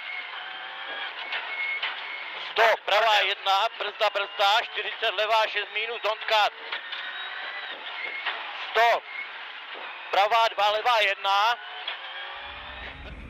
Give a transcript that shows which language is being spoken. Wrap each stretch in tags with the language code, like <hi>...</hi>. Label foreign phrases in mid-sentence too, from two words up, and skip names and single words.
<cs>100, pravá 1, brzda, 40, levá 6,</cs> <en>minus don't cut.</en> <cs>100, pravá 2, levá 1.</cs>